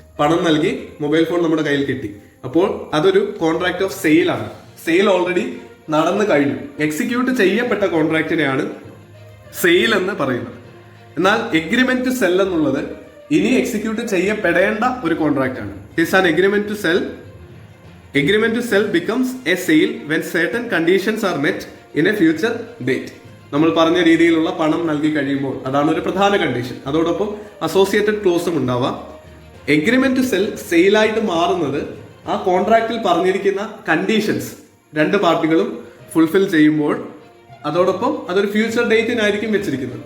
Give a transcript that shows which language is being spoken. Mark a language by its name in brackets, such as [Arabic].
[Malayalam] പണം നൽകി mobile phone നമ്മുടെ കയ്യിൽ കിട്ടി. അപ്പോൾ അതൊരു കോൺട്രാക്ട് ഓഫ് സെയിൽ ആണ്. സെയിൽ ഓൾറെഡി നടന്നു കഴിഞ്ഞു. എക്സിക്യൂട്ട് ചെയ്യപ്പെട്ട കോൺട്രാക്റ്റിനെയാണ് സെയിൽ എന്ന് പറയുന്നത്. എന്നാൽ എഗ്രിമെന്റ് ടു സെൽ എന്നുള്ളത് ഇനി എക്സിക്യൂട്ട് ചെയ്യപ്പെടേണ്ട ഒരു കോൺട്രാക്ട് ആണ്. [English] It's an agreement to sell Agreement to sell becomes a sale when certain conditions are met in a future date. [Malayalam] നമ്മൾ പറഞ്ഞ രീതിയിലുള്ള പണം നൽകി കഴിയുമ്പോൾ അതാണ് ഒരു പ്രധാന കണ്ടീഷൻ. അതോടൊപ്പം അസോസിയേറ്റഡ് ക്ലോസും ഉണ്ടാവാം. എഗ്രിമെന്റ് ടു സെൽ സെയിലായിട്ട് മാറുന്നത് ആ കോൺട്രാക്റ്റിൽ പറഞ്ഞിരിക്കുന്ന കണ്ടീഷൻസ് രണ്ട് പാർട്ടികളും ഫുൾഫിൽ ചെയ്യുമ്പോൾ, അതോടൊപ്പം അതൊരു ഫ്യൂച്ചർ ഡേറ്റിനായിരിക്കും വെച്ചിരിക്കുന്നത്.